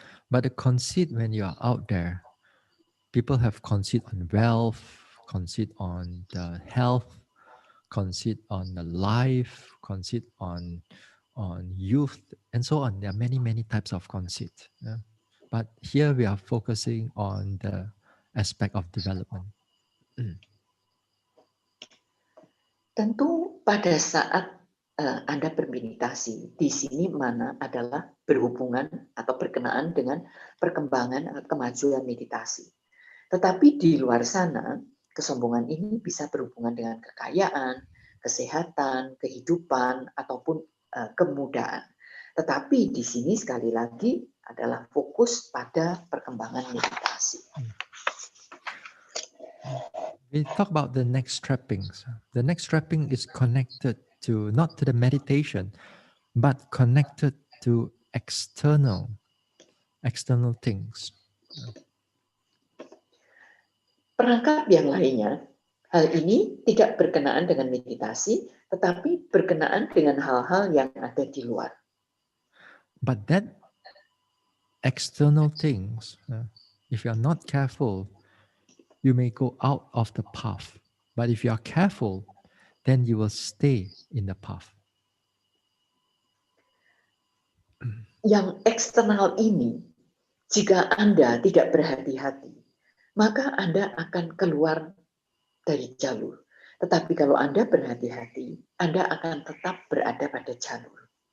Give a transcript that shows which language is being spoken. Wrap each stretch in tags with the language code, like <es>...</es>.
<en>But the conceit when you are out there, people have conceit on wealth, conceit on the health, conceit on the life, conceit on youth, and so on. There are many, many types of conceit. But here we are focusing on the aspect of development.</en> <id>Tentu pada saat Anda bermeditasi, di sini mana adalah berhubungan atau berkenaan dengan perkembangan atau kemajuan meditasi. Tetapi di luar sana, kesombongan ini bisa berhubungan dengan kekayaan, kesehatan, kehidupan, ataupun kemudahan. Tetapi di sini sekali lagi adalah fokus pada perkembangan meditasi.</id> <en>We talk about the next trappings. The next trapping is connected to not to the meditation, but connected to external things.</en> <id>Perangkap yang lainnya, hal ini tidak berkenaan dengan meditasi, tetapi berkenaan dengan hal-hal yang ada di luar.</id> <en>But that external things, if you are not careful, you may go out of the path. But if you are careful, then you will stay in the path.</en> <id>yang eksternal ini, jika Anda tidak berhati-hati, maka Anda akan keluar dari jalur. Tetapi kalau Anda berhati-hati, Anda akan tetap berada pada jalur.</id>